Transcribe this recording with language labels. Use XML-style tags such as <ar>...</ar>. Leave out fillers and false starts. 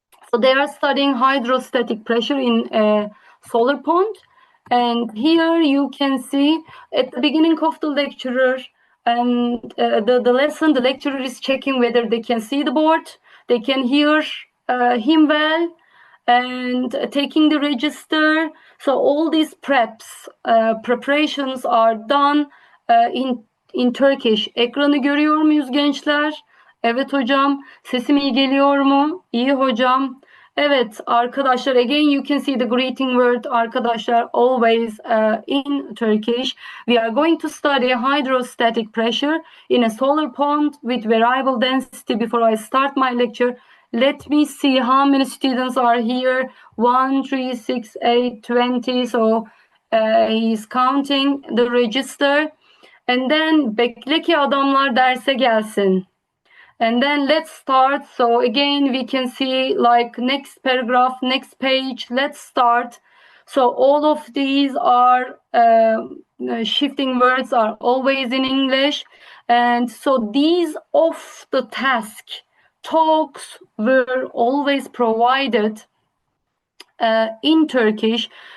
<en>So they are studying hydrostatic pressure in a solar pond, and here you can see at the beginning of the lecturer and the lesson, the lecturer is checking whether they can see the board, they can hear him well, and taking the register. So all these preparations are done in Turkish.</en> <tr>Ekranı görüyor muyuz gençler? Evet hocam. Sesim iyi geliyor mu? İyi hocam. Evet arkadaşlar,</tr> <en>again you can see the greeting word arkadaşlar always in Turkish. We are going to study hydrostatic pressure in a solar pond with variable density. Before I start my lecture, let me see how many students are here. 1, 3, 6, 8, 20. So he's counting the register. And then</en> <tr>bekle ki adamlar derse gelsin.</tr> <en>And then let's start. So again, we can see like next paragraph, next page, let's start. So all of these are shifting words are always in English. And so these off the task talks were always provided in Turkish.</en>